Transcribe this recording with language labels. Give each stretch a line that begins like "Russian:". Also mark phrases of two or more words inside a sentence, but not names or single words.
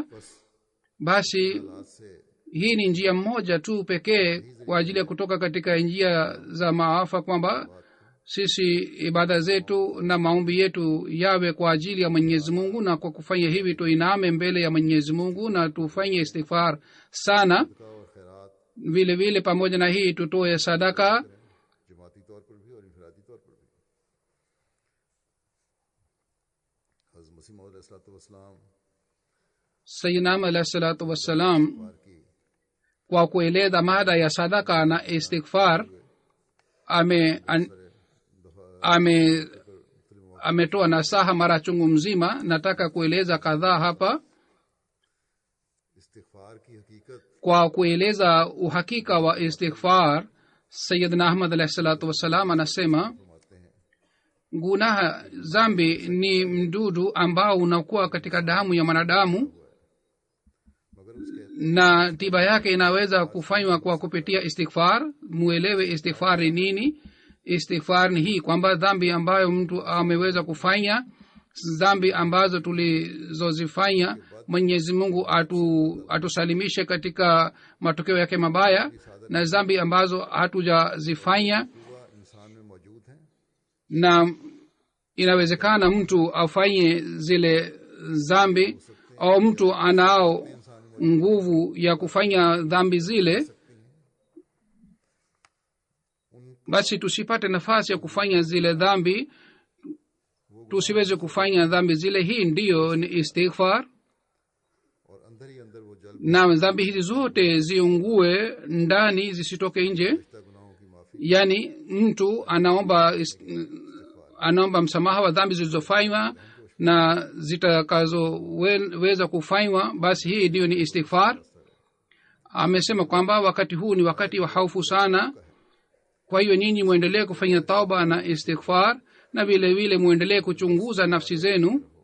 Swahili: Basi
Urdu: ہاتھ سے
Swahili: hii ni njia moja tu pekee kwa ajili ya kutoka katika njia za maafa, kwamba sisi ibada zetu na maombi yetu yawe kwa ajili ya Mwenyezi Mungu, na kwa kufanya hivi tuiname mbele ya Mwenyezi Mungu na tufanye istighfar sana.
Urdu: صدقہ اور خیرات
Swahili: Vile vile pamoja na hii tutoe sadaka,
Urdu: جماعتی طور پر بھی اور انفرادی طور پر بھی۔ حضرت مسیح موعود علیہ السلام
Arabic: سيدنا عليه الصلاة والسلام
Urdu: پار کی
Swahili: kwa kueleza mada ya sadaka na istighfar ametoa nasaha mara chungu mzima. Nataka kueleza kadhaa hapa.
Urdu: استغفار کی حقیقت
Swahili: Kwa kueleza uhakika wa istighfar, Sayyidina Ahmad
Arabic: عليه الصلاة والسلام
Swahili: anasema,
Urdu: فرماتے ہیں
Swahili: gunaha, zambi ni mdudu ambao unakuwa katika damu ya mwanadamu,
Urdu: مگر اس کے
Swahili: na tiba yake inaweza kufanywa kwa kupitia istighfar. Muelewe istighfar ni nini. Istighfar ni hii kwamba dhambi ambayo mtu ameweza kufanya, dhambi ambazo tulizozifanya, Mwenyezi Mungu atusalimishe katika matokeo yake mabaya, na dhambi ambazo hatujazifanya,
Urdu: ہوا انسان میں موجود ہیں
Swahili: na inawezekana mtu afanye zile dhambi, au mtu anao nguvu ya kufanya dhambi zile, basi tusipate nafasi ya kufanya zile dhambi. tusiweze kufanya dhambi zile. Hii ndiyo ni istighfar.
Urdu: اور اندر ہی اندر وہ جل
Swahili: na dhambi hizi zote ziungue ndani, zisitoke nje.
Urdu: گناہوں کی معافی
Swahili: yani mtu anaomba msamaha wa dhambi zilizofanywa na zitakazoweza kufanywa, basi hii ndiyo ni istighfar. Amesema kwamba wakati huu ni wakati wa hofu sana, kwa hiyo nyinyi muendelee kufanya tauba na istighfar, na vile vile muendelee kuchunguza nafsi zenu.